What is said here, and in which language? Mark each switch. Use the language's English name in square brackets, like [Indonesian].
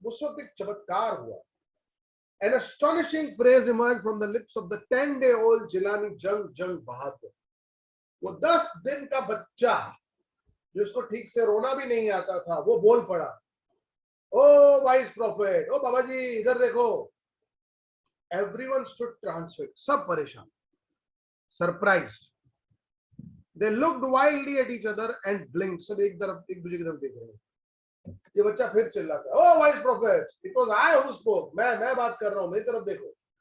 [Hindi] उस वक्त एक चमत्कार हुआ। [English] An astonishing phrase emerged from the lips of the 10-day-old Jilani Jung Bahadur. [Hindi] वो 10 दिन का बच्चा जिसको ठीक से रोना भी नहीं आता था, वो बोल पड़ा, [English] oh wise prophet, [Hindi] ओ बाबा जी इधर देखो। [English] Everyone stood transfixed, [Hindi] सब परेशान, [English] surprised. They looked wildly at each other and blinked. [Hindi] सब एक दूसरे की तरफ देख रहे हैं। ये बच्चा फिर चिल्लाता, [English] oh wise prophet, it was I who spoke, [Hindi] मैं बात कर रहा हूं, मेरी तरफ देखो।